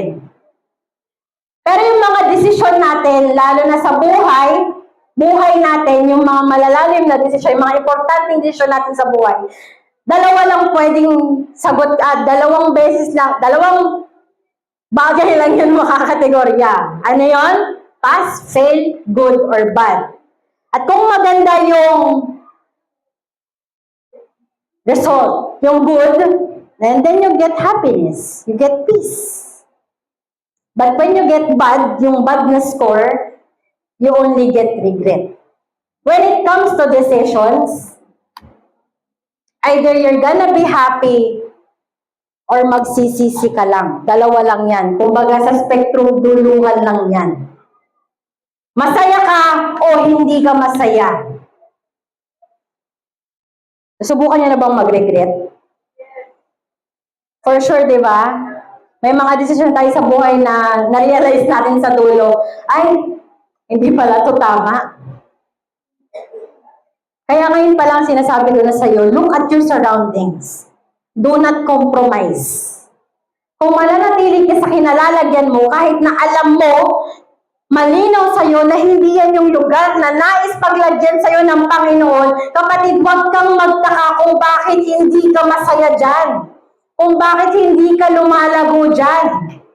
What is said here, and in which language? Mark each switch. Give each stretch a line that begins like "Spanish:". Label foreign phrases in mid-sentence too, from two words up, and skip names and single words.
Filipino: Pero yung mga desisyon natin, lalo na sa buhay natin, yung mga malalalim na desisyon, yung mga importanteng desisyon natin sa buhay, dalawa lang pwedeng sagot, dalawang beses lang, dalawang bagay lang yun makakategorya. Ano yun?
English: Pass, fail, good, or bad.
Filipino: At kung maganda yung
English: result, yung good, and then you get happiness, you get peace. But when you get bad,
Filipino: yung bad na score,
English: you only get regret. When it comes to decisions, either you're gonna be happy or
Filipino: magsisisi ka lang. Dalawa lang yan. Kumbaga sa spectrum, dulungan lang yan. Masaya ka o hindi ka masaya. Subukan niyo na bang mag-regret?
English: For sure, di ba?
Filipino: May mga desisyon tayo sa buhay na na-realize natin sa dulo, ay, hindi pala to tama. Kaya ngayon pa lang sinasabi ko na sa'yo,
English: look at your surroundings. Do not compromise.
Filipino: Kung mananatili ka sa kinalalagyan mo, kahit na alam mo, malinaw sa'yo na hindi yan yung lugar na nais paglagyan sa'yo ng Panginoon, kapatid, huwag kang magtaka kung bakit hindi ka masaya dyan. Kung bakit hindi ka lumalago dyan.